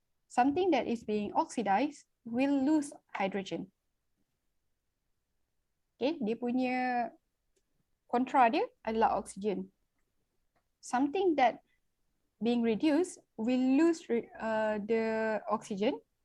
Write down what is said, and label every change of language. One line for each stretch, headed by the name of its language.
English: Something that is being oxidized will lose hydrogen.
Malay: Okay, dia punya kontra dia adalah oxygen.
English: Something that being reduced will lose the oxygen.